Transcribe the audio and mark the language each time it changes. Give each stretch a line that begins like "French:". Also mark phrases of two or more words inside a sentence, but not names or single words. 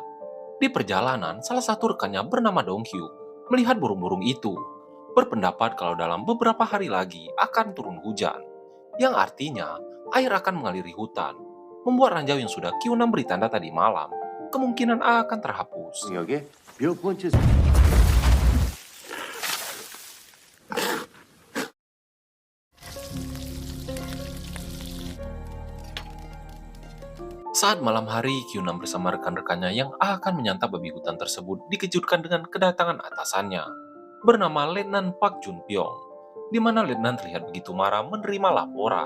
Indonesian: Di perjalanan, salah satu rekannya bernama Donghyuk melihat burung-burung itu, berpendapat kalau dalam beberapa hari lagi akan turun hujan, yang artinya air akan mengaliri hutan, membuat ranjau yang sudah Kyunam beri tanda tadi malam kemungkinan akan terhapus.
Korean: 여기 몇 번째
Indonesian: Saat malam hari, Kyunam bersama rekan-rekannya yang akan menyantap babi hutan tersebut dikejutkan dengan kedatangan atasannya, bernama Letnan Park Jun Pyong, di mana Letnan terlihat begitu marah menerima laporan.